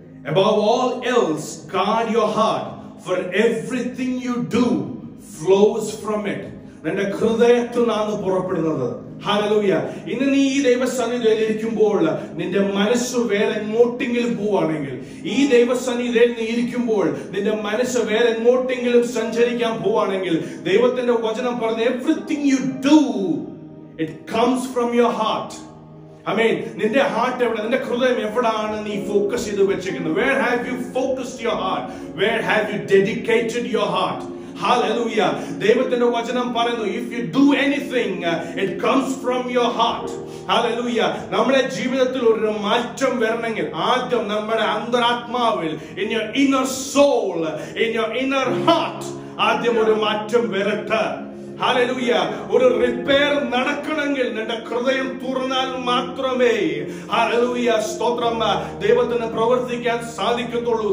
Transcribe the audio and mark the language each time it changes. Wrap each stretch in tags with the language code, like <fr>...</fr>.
<en>Above all else, guard your heart, for everything you do flows from it.</en> <ml>നിന്റെ ഹൃദയത്തിൽ നിന്നാണ് പുറപ്പെടുന്നത്. Hallelujah. ഇന്ന് നീ ഈ ദൈവസന്നിധിയിൽ ഇരിക്കുമ്പോൾ നിന്റെ മനസ്സ് വേറെ എങ്ങോട്ടെങ്കിലും പോവാണെങ്കിൽ, ഈ ദൈവസന്നിധിയിൽ നീ ഇരിക്കുമ്പോൾ നിന്റെ മനസ്സ് വേറെ എങ്ങോട്ടെങ്കിലും സഞ്ചരിക്കാൻ പോവാണെങ്കിൽ, ദൈവത്തിന്റെ വചനം പറഞ്ഞ</ml> <en>everything you do, it comes from your heart.</en> <ml>ആമേൻ. നിന്റെ ഹാർട്ട് എവിടെ, നിന്റെ ഹൃദയം എവിടാണ് നീ ഫോക്കസ് ചെയ്ത് വെച്ചിരിക്കുന്നത്?</ml> <en>Where have you focused your heart? Where have you dedicated your heart? Hallelujah.</en> <ml>ദൈവത്തിന്റെ വചനം പറയുന്നു,</ml> <en>if you do anything, it comes from your heart. Hallelujah.</en> <ml>നമ്മുടെ ജീവിതത്തിൽ ഒരു മാറ്റം വരണമെങ്കിൽ ആദ്യം നമ്മുടെ അന്തരാത്മാവിൽ,</ml> <en>in your inner soul, in your inner heart,</en> <ml>ആദ്യം ഒരു മാറ്റം വരട്ടെ. ഹല്ലേലൂയ. ഒരു റിപ്പയർ നടക്കണമെങ്കിൽ നിന്റെ ഹൃദയം തുറന്നാൽ മാത്രമേ, ഹല്ലേലൂയ, സ്തോത്രം, ദൈവത്തിന് പ്രവർത്തിക്കാൻ സാധിക്കത്തുള്ളൂ.</ml>